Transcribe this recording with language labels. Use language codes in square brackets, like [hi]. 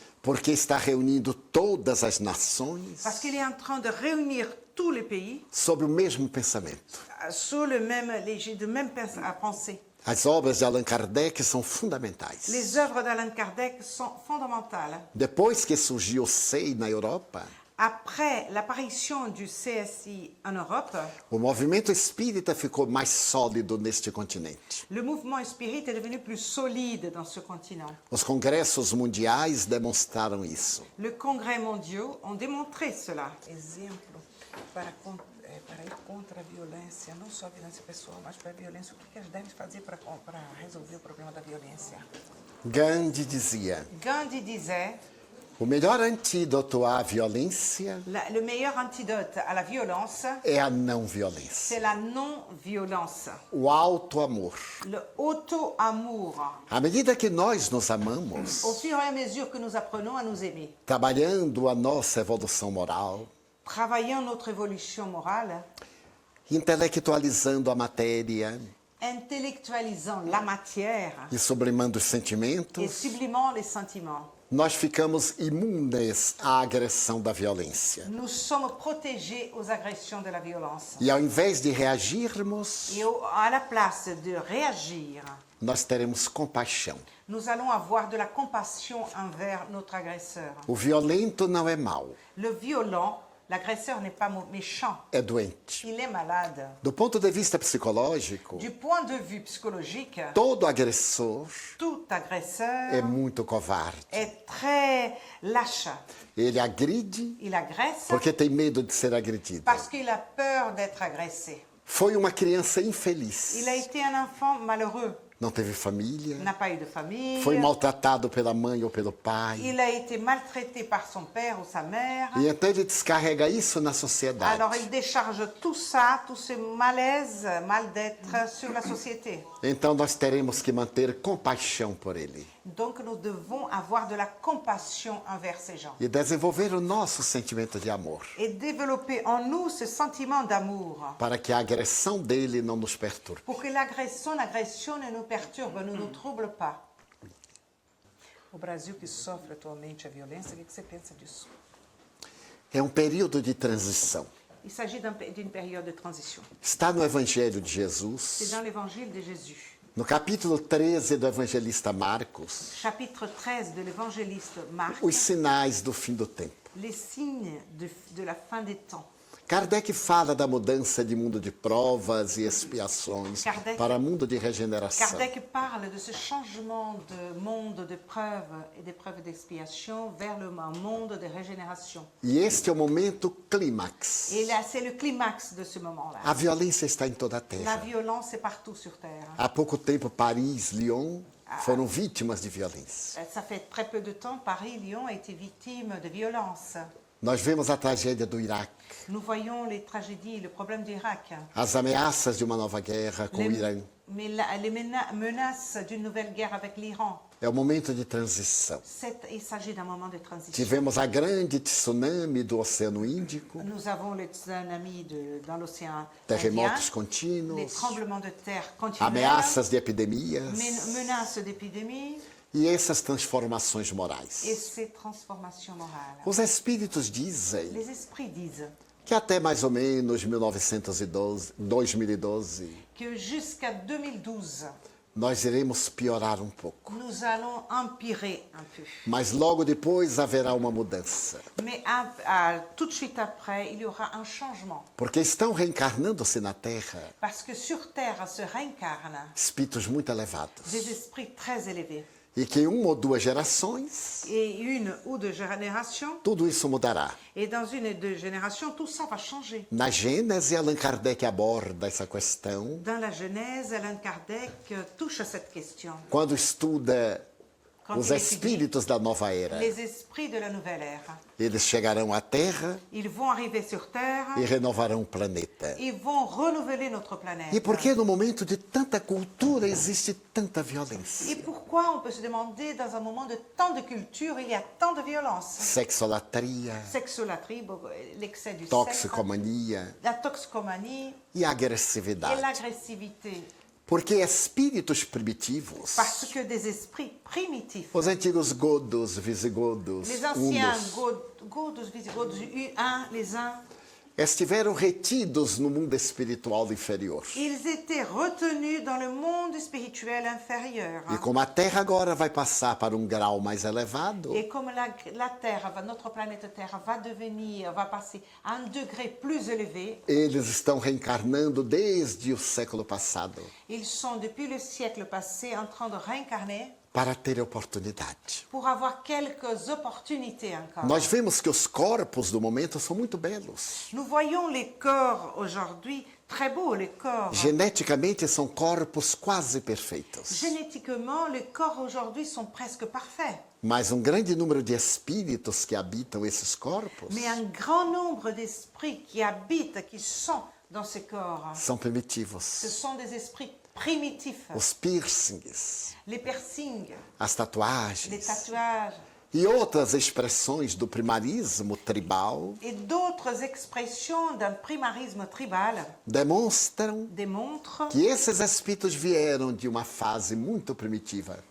[pt] Porque está reunindo todas as nações [fr] Parce qu'il est en train de réunir tous les pays [pt] sob o mesmo pensamento. [fr] sous le même pensée. [pt] As obras de Allan Kardec são fundamentais. [fr] Les œuvres d'Allan Kardec sont fondamentales. [pt] Depois que surgiu o SEI na Europa, [fr] Après l'apparition du CSI en Europe, [pt] o movimento espírita ficou mais sólido neste continente. [fr] le mouvement spirit est devenu plus solide dans ce continent. [pt] Os congressos mundiais demonstraram isso. [fr] Le congrès mondiaux ont démontré cela. [pt] Exemplo para ir contra a violência, não só a violência pessoal, mas para a violência. O que eles devem fazer para resolver o problema da violência? Gandhi dizia: [fr] Gandhi disait, [pt] o melhor antídoto à violência [fr] le meilleur antidote à la violence, [pt] é a não violência. [fr] c'est la non-violence, [pt] O alto amor. [fr] le auto-amour. [pt] À medida que nós nos amamos, [fr] Au fur et à mesure que nous apprenons à nous aimer, [pt] trabalhando a nossa evolução moral, [fr] travaillant notre évolution morale, [pt] intelectualizando a matéria, [fr] intellectualisant la matière [pt] e sublimando os [fr] et [pt] sentimentos, [fr] sublimant les sentiments. [pt] nós ficamos imunes à agressão da violência. [fr] Nous sommes protégés aux agressions de la violence. [pt] E ao invés de reagirmos, [fr] Et à la place de réagir, [pt] nós teremos compaixão. [fr] nous allons avoir de la compassion envers notre agresseur. [pt] O violento não é mau, [fr] Le violent, l'agresseur n'est pas méchant, [pt] é doente. [fr] il est malade. [pt] Do ponto de vista psicológico, [fr] Du point de vue psychologique, [pt] todo agressor [fr] tout agresseur [pt] é muito covarde. [fr] est très lâche. [pt] Ele agride [fr] Il agresse [pt] porque tem medo de ser agredido. [fr] parce qu'il a peur d'être agressé. [pt] Foi uma criança infeliz. [fr] Il a été un enfant malheureux. [pt] Não teve família, [fr] Il n'a pas eu de famille. [pt] foi maltratado pela mãe ou pelo pai. [fr] Il a été maltraité par son père ou sa mère. [pt] E então ele descarrega isso na sociedade. [fr] Alors il décharge tout ça, tout ce malaise, mal-d'être sur la société. [pt] Então nós teremos que manter compaixão por ele [fr] Donc nous devons avoir de la compassion envers ces gens. [pt] e desenvolver o nosso sentimento de amor, [fr] Et développer en nous ce sentiment d'amour. [pt] para que a agressão dele não nos perturbe. [fr] Pour que l'agression ne nous perturbe, ne nous trouble pas. [pt] O Brasil que sofre atualmente a violência, o que você pensa disso? É um período de transição. [fr] Il s'agit d'une période de transition. [pt] Está no Evangelho de [fr] C'est [pt] Jesus, [fr] dans l'évangile de Jésus. [pt] no capítulo 13 do evangelista Marcos, [fr] Chapitre 13 de l'évangéliste Marc, [pt] os sinais do fim do tempo. [fr] les signes de la fin des temps. [pt] Kardec fala da mudança de mundo de provas e expiações para mundo de regeneração. [fr] Kardec parle de ce changement de monde de preuves et d'épreuves d'expiation vers un monde de régénération. [pt] E este é o momento clímax. [fr] Et là, c'est le climax de ce moment-là. [pt] A violência está em toda a [fr] La [pt] terra. [fr] violence est partout sur Terre. [pt] Há pouco tempo, Paris, Lyon foram vítimas de violência. [fr] Ça fait très peu de temps, Paris, Lyon a été victime de violence. [pt] Nós vemos a tragédia do Iraque, [fr] Nous voyons les tragédies, le problème du Irak, [pt] as ameaças de uma nova guerra com o Irã. [fr] mais les menaces d'une nouvelle guerre avec l'Iran. [pt] É o momento de transição. [fr] Il s'agit d'un moment de transition. [pt] Tivemos a grande tsunami do Oceano Índico, [fr] Nous avons le tsunami dans l'océan [pt] terremotos [fr] Indien, les [pt] contínuos, [fr] tremblements de terre continuels, [pt] ameaças de epidemias [fr] menaces d'épidémie [pt] e essas transformações morais. [fr] et ces transformations morales. [pt] Os espíritos dizem [fr] Les esprits disent [pt] que até mais ou menos 2012, [fr] que jusqu'à 2012, [pt] nós iremos piorar um pouco. [fr] nous allons empirer un peu. [pt] Mas logo depois haverá uma mudança. [fr] Mais tout de suite après, il y aura un changement. [pt] Porque estão reencarnando-se na Terra [fr] Parce que sur Terre se réincarnent [pt] espíritos muito elevados. [fr] des esprits très élevés. [pt] E que em uma ou duas gerações, [fr] Et une ou deux générations, [pt] tudo isso mudará. [fr] et dans une ou deux générations, tout ça va changer. [pt] Na Gênese, Allan Kardec aborda essa questão [fr] Dans la Genèse, Allan Kardec touche à cette question. [pt] quando estuda [fr] Quand [pt] os [fr] il étudie [pt] espíritos da nova era. [fr] les esprits de la nouvelle ère, [pt] Eles chegarão à Terra [fr] ils vont arriver sur Terre, [pt] e renovarão o planeta. [fr] ils vont renouveler notre planète. [pt] E por que no momento de tanta cultura existe tanta violência? [fr] Et pourquoi, on peut se demander, dans un moment de tant de culture, il y a tant de violence? [pt] Sexolatria, [fr] Sexolatrie, l'excès du sexe, [pt] toxicomania [fr] la toxicomanie [pt] e a [fr] et [pt] agressividade. [fr] l'agressivité. [pt] Porque espíritos primitivos, [fr] Parce que des esprits primitifs, [pt] os antigos godos, visigodos, [fr] les anciens [pt] hunos, [fr] Godos, Visigodos, les uns, [pt] estiveram retidos no mundo espiritual inferior. [fr] ils étaient retenus dans le monde spirituel inférieur. [pt] E como a Terra agora vai passar para um grau mais elevado, [fr] Et comme la Terre, notre planète Terre va passer à un degré plus élevé, [pt] eles estão reencarnando desde o século passado [fr] ils sont depuis le siècle passé en train de réincarner [pt] para ter oportunidade. [fr] pour avoir quelques opportunités encore. [pt] Nós vemos que os corpos do momento são muito belos. [fr] Nous voyons les corps aujourd'hui très beaux, les corps. [pt] Geneticamente são corpos quase perfeitos. [fr] Génétiquement, les corps aujourd'hui sont presque parfaits. [pt] Mas um grande número de espíritos que habitam esses corpos [fr] Mais un grand nombre d'esprits qui habitent, qui sont dans ces corps, [pt] são primitivos. [fr] ce sont des esprits primitifs. [pt] Os piercings, [fr] Les piercings, [pt] as tatuagens, [fr] tatouages, [pt] e outras expressões do primarismo tribal [fr] et d'autres expressions d'un primarisme tribal [pt] demonstram [fr] démontrent [pt] que esses espíritos vieram de uma fase muito primitiva